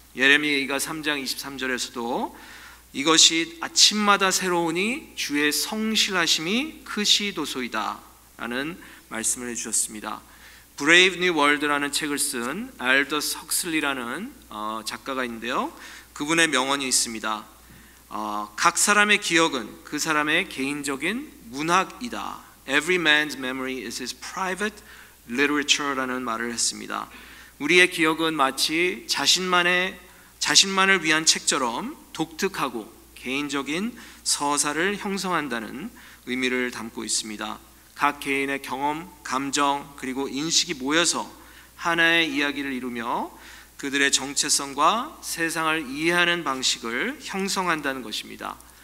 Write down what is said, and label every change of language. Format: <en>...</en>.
<ko>예레미야 3장 23절에서도 이것이 아침마다 새로우니 주의 성실하심이 크시도소이다 라는 말씀을 해주셨습니다. 브레이브 뉴 월드라는 책을 쓴 알더스 헉슬리라는 작가가 있는데요. 그분의 명언이 있습니다. 각 사람의 기억은 그 사람의 개인적인 문학이다.</ko> <en>Every man's memory is his private literature라는</en> <ko>말을 했습니다. 우리의 기억은 마치 자신만을 위한 책처럼 독특하고 개인적인 서사를 형성한다는 의미를 담고 있습니다. 각 개인의 경험, 감정, 그리고 인식이 모여서 하나의 이야기를 이루며 그들의 정체성과 세상을 이해하는 방식을 형성한다는 것입니다.</ko>